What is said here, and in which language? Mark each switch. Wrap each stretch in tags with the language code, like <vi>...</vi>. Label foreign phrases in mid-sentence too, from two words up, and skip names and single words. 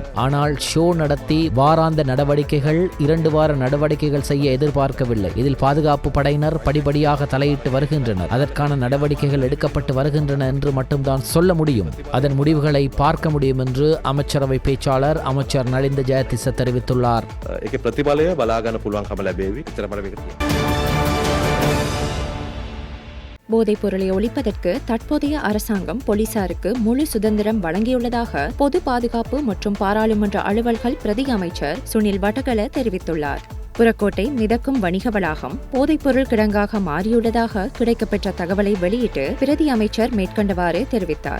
<ta>ஆனால் ஷோ நடத்தி வாராந்த நடவடிக்கைகள், 2 வார நடவடிக்கைகள் செய்ய எதிர்பார்க்கவில்லை. இதில் பாதுகாப்பு படையினர் படிப்படியாக தலையிட்டு வருகின்றனர். அதற்கான நடவடிக்கைகள் எடுக்கப்பட்டு வருகின்றன என்று மட்டும்தான் சொல்ல முடியும். அதன் முடிவுகளை பார்க்க முடியும் என்று அமைச்சரவை பேச்சாளர் அமைச்சர் நலிந்த ஜெயதிச தெரிவித்துள்ளார்.</ta> <si>ඒකේ ප්‍රතිඵලය බලා ගන්න පුළුවන්කම ලැබෙවි.</si> <ta>போதைப் பொருளை ஒழிப்பதற்கு தற்போதைய அரசாங்கம் போலீசாருக்கு முழு சுதந்திரம் வழங்கியுள்ளதாக பொது பாதுகாப்பு மற்றும் பாராளுமன்ற அலுவல்கள் பிரதி அமைச்சர் சுனில் வடகல தெரிவித்துள்ளார். புறக்கோட்டை மிதக்கும் வணிக வளாகம் போதைப்பொருள் கிடங்காக மாறியுள்ளதாக கிடைக்கப்பெற்ற தகவலை வெளியிட்டு பிரதி அமைச்சர் மேற்கண்டவாறு தெரிவித்தார்.</ta>